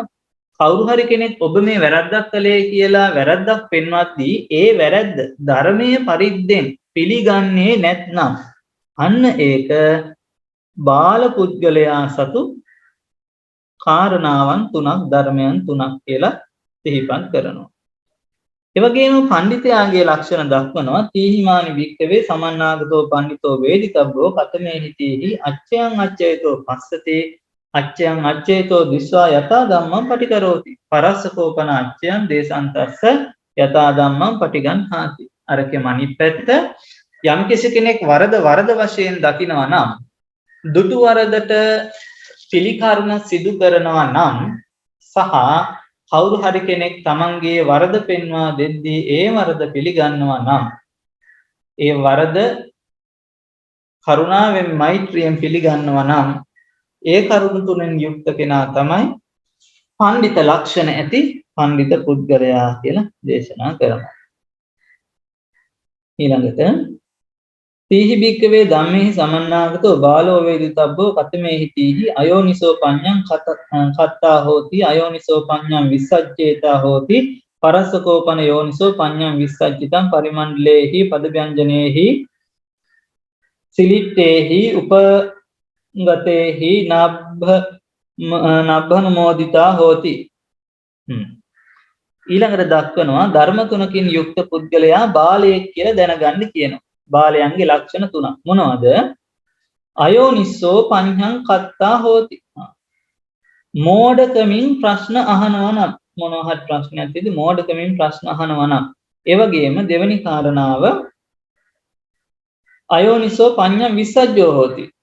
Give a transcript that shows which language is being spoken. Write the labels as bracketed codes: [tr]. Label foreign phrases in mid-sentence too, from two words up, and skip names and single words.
[si] කවුරු හරි කෙනෙක් ඔබ මේ වැරද්දක් කළේ කියලා වැරද්දක් පෙන්වද්දී ඒ වැරද්ද ධර්මයේ පරිද්දෙන් පිළිගන්නේ නැත්නම් අන්න ඒක බාල පුද්ගලයා සතු කාරණාවන් තුනක් ධර්මයන් තුනක් කියලා සිහිපත් කරනවා. ඒ වගේම පඬිතයාගේ ලක්ෂණ දක්වනවා [pi] තීහිමානි භික්ඛවේ සමන්නාගතෝ පඬිතෝ වේදිතබ්බෝ කතමේහි තීහි අච්ඡයන් අච්ඡයතෝ පස්සතේ අච්ඡයන් අච්ඡයතෝ දිස්වා යතා ධම්මං පටිකරෝති පරස්සකෝපන අච්ඡයන් දේසන්තස්ස යතා ධම්මං පටිගන්හාති. [si] අරකේ අනිත් පැත්ත යම් කෙනෙක් වරද වශයෙන් දකිනවා නම් දුටු වරදට පිළිකරණ සිදු කරනවා නම් සහ කවුරු හරි කෙනෙක් තමන්ගේ වරද පෙන්වා දෙද්දී ඒ වරද පිළිගන්නවා නම් ඒ වරද කරුණාවෙන් මෛත්‍රියෙන් පිළිගන්නවා නම් ඒ කරුණ තුනෙන් යුක්ත කෙනා තමයි පඬිත ලක්ෂණ ඇති පඬිත පුද්ගලයා කියලා දේශනා කරනවා. [pi] ඊළඟට තීහි භික්ඛවේ ධම්මේහි සමන්නාගතෝ බාලෝ වේදිතබ්බෝ කතමේහි තීහි අයෝනිසෝ පඤ්ඤං කත්තා හෝති අයෝනිසෝ පඤ්ඤං විස්සජ්ජේතා හෝති පරස්සකෝපන යෝනිසෝ පඤ්ඤං විස්සජ්ජිතං පරිමණ්ඩලේහි පදව්‍යංජනේහි සිලිට්ඨේහි උපගතේහි නබ්බනුමෝදිතා හෝති. [si] ඊළඟට දක්වනවා ධර්ම තුනකින් යුක්ත පුද්ගලයා බාලයෙක් කියලා දැනගන්න කියනවා. බාලයන්ගේ ලක්ෂණ තුනක් මොනවද? [pi] අයෝනිස්සෝ පඤ්ඤං කත්තා හෝති. [si] මෝඩකමින් ප්‍රශ්න අහනවා නම් මොනවා හරි ප්‍රශ්නයක් තියෙදි මෝඩකමින් ප්‍රශ්න අහනවා නම් ඒ වගේම දෙවෙනි කාරණාව [pi] අයෝනිසෝ පඤ්ඤං විස්සජ්ජෝ හෝති.